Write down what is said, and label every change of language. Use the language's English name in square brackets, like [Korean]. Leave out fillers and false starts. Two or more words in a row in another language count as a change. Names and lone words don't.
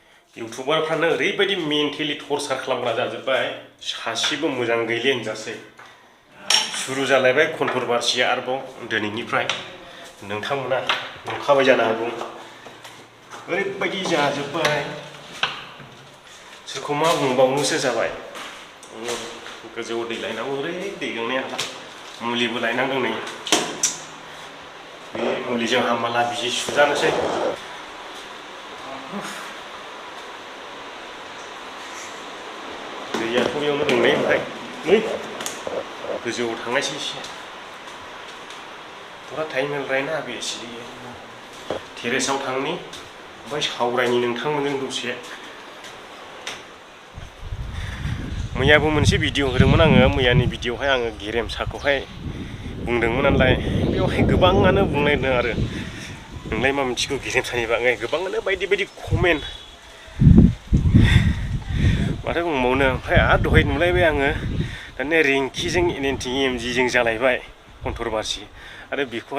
[Bodo] इउटुबारफ्रानो ओरैबायदि [English] mentally torture [Bodo] खालामग्रा जाजोब्बाय सासेबो मोजां गैले होनजासै शुरु जालायबाय कन्ट्रभार्सिया आरोबाव दिनैनिफ्राय नोंथांमोना नुखाबाय जानो हागौ ओरैबायदि जाजोब्बाय सोरखौ मा बुंबावनोसो जाबाय गोजौआव दै लायनांगौ ओरै दै गांनाया हाला मुलिबो लायनांदों नै बे मुलिजों हामाला बिजि सुजानोसै दैयाथ' बेयावनो दंलै ओमफ्राय नै गोजौआव थांनायसै एसे [Hindi] थोड़ा टाइम मिल रहा है ना अभी इसलिए [Bodo] टेरेसाव थांनि ओमफ्राय सावरायनि नोंथांमोनजों दसे मैयाबो मोनसे भिडिअ होदोंमोन आङो मैयानि भिडिअआवहाय आङो गेरेमसाखौहाय बुंदोंमोन नालाय बेवहाय गोबाङानो बुंलायदों आरो नोंलाय मा मिथिगौ गेरेमसानि बागै गोबाङानो बायदि बायदि कमेन्ट माथो बुंबावनो ओमफ्राय आरो दहाय नुलायबाय आङो दानिया रिंकिजों एनएनटिएमजिजों जालायबाय कन्ट्रभार्सि आरो बेखौहाय